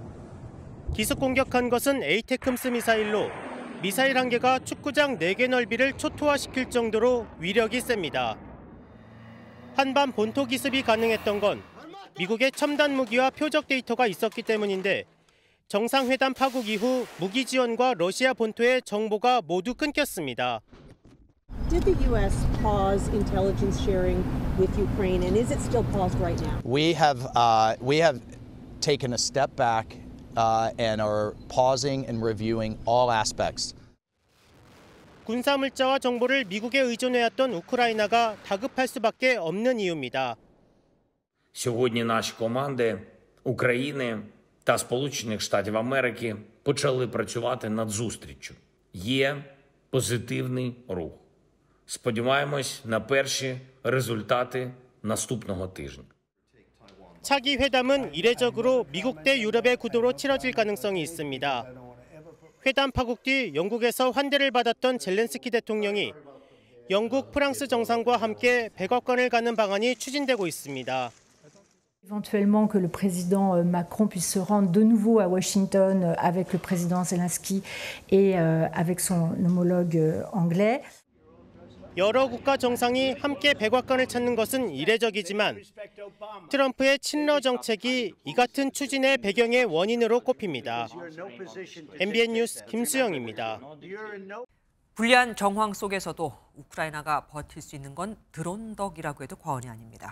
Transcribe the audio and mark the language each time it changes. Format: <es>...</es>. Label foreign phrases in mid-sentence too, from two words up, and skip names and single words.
<ko>기습 공격한 것은 에이테크스 미사일로 미사일 한 개가 축구장 4개 넓이를 초토화시킬 정도로 위력이 셉니다. 한밤 본토 기습이 가능했던 건 미국의 첨단 무기와 표적 데이터가 있었기 때문인데 정상회담 파국 이후 무기 지원과 러시아 본토의 정보가 모두 끊겼습니다.</ko> <en>Did the U.S. pause intelligence sharing with Ukraine, and is it still paused right now? We have taken a step back and are pausing and reviewing all aspects.</en> <ko>군사 물자와 정보를 미국에 의존해왔던 우크라이나가 다급할 수밖에 없는 이유입니다.</ko> <uk>Сьогодні наші команди України та Сполучених Штатів Америки почали працювати над зустріччю. Є позитивний рух. Сподіваємось на перші результати наступного тижня.</uk> <ko>차기 회담은 이례적으로 미국 대 유럽의 구도로 치러질 가능성이 있습니다. 회담 파국 뒤 영국에서 환대를 받았던 젤렌스키 대통령이 영국, 프랑스 정상과 함께 백악관을 가는 방안이 추진되고 있습니다.</ko> <fr>Éventuellement que le président Macron puisse se rendre de nouveau à Washington avec le président Zelensky et avec son homologue anglais.</fr> <ko>여러 국가 정상이 함께 백악관을 찾는 것은 이례적이지만 트럼프의 친러 정책이 이 같은 추진의 배경의 원인으로 꼽힙니다. MBN 뉴스 김수영입니다. 불리한 정황 속에서도 우크라이나가 버틸 수 있는 건 드론 덕이라고 해도 과언이 아닙니다.</ko>